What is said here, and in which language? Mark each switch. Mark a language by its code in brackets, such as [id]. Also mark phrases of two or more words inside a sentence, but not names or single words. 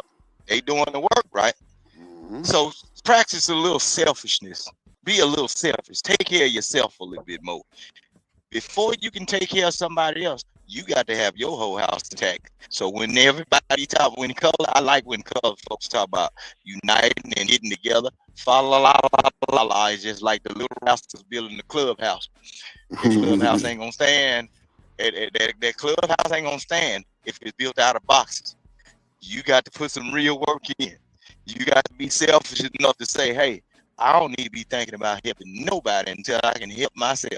[en] They doing the work, right? So practice a little selfishness. Be a little selfish. Take care of yourself a little bit more. Before you can take care of somebody else, you got to have your whole house intact. So when everybody talk, I like when color folks talk about uniting and getting together. Fa la la la la la is just like the little rascals building the clubhouse. The clubhouse ain't gonna stand. That clubhouse ain't gonna stand if it's built out of boxes. You got to put some real work in. You got to be selfish enough to say, hey, I don't need to be thinking about helping nobody until I can help myself.